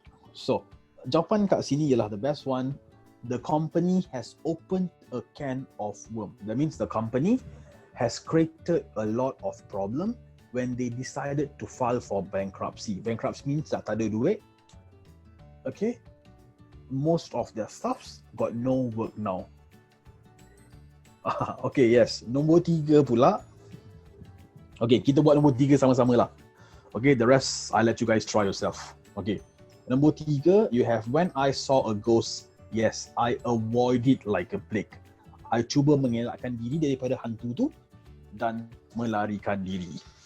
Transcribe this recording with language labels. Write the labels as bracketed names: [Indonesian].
[Malay] So jawapan kat sini ialah [English] the best one. The company has opened a can of worm. That means the company has created a lot of problem when they decided to file for bankruptcy. Bankruptcy means [Malay] tak ada duit. [English] Okay, most of their staffs got no work now. [Malay] Okay, yes. Nombor 3 pula. Okay, kita buat nombor 3 sama-sama lah. [English] Okay, the rest I let you guys try yourself. Okay, nombor 3, you have when I saw a ghost, yes, I avoid it like a plague. [Malay] I cuba mengelakkan diri daripada hantu tu dan melarikan diri.